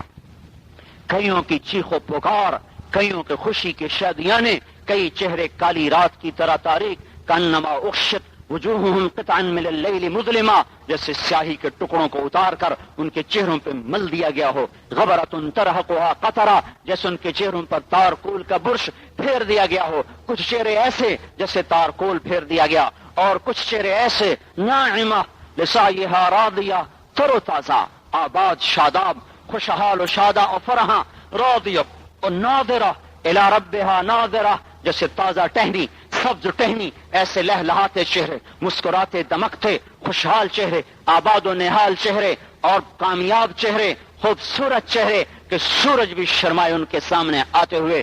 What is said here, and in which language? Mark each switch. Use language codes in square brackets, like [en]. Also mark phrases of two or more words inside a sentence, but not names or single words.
[ur] کئیوں کی چیخ و پکار، کئیوں کے خوشی کے شادیانے، کئی چہرے کالی رات کی طرح تاریک، [ar] کانما اخشت وجوہہم قطعا من اللیل مظلما، [ur] جیسے سیاہی کے ٹکڑوں کو اتار کر ان کے چہروں پہ مل دیا گیا ہو، [ar] غبرۃ ترہقھا قطرہ، [ur] جیسے ان کے چہروں پر تارکول کا برش پھیر دیا گیا ہو۔ کچھ چہرے ایسے جیسے تارکول پھیر دیا گیا، اور کچھ چہرے ایسے [ar] ناعمہ لسعیہا راضیہ، [ur] تر و تازہ، آباد، شاداب، خوشحال و شادہ و فرحاں، راضیہ و ناظرہ [ar] الی ربہا ناظرہ، [ur] جیسے تازہ ٹہنی، سبز ٹہنی، ایسے لہلہاتے چہرے، مسکراتے دمکتے خوشحال چہرے، آباد و نہال چہرے، اور کامیاب چہرے، خوبصورت چہرے کہ سورج بھی شرمائے ان کے سامنے آتے ہوئے۔